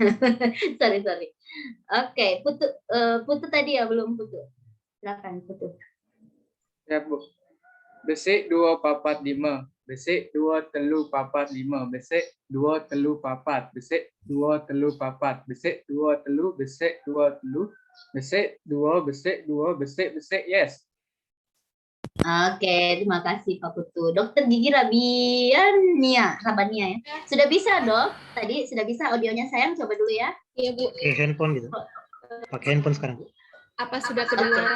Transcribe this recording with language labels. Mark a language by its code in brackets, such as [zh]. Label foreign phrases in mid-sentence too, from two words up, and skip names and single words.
[id] sorry. Oke, Putu tadi ya belum Putu. Silakan Putu. Ya Bu. [ban] Besik 2 4 5. Besik 2 telu 4 5. Besik 2 telu 4. Besik 2 telu 4. Besik 2 telu. Besik 2 telu. Besik 2. Besik 2. Besik. [id] Yes. Oke, terima kasih Pak Putu. Dokter Gigi Rabania ya. Sudah bisa Dok? Tadi sudah bisa audionya sayang, coba dulu ya. Iya Bu. Pakai handphone gitu. Pakai handphone sekarang. Apa sudah kedengaran?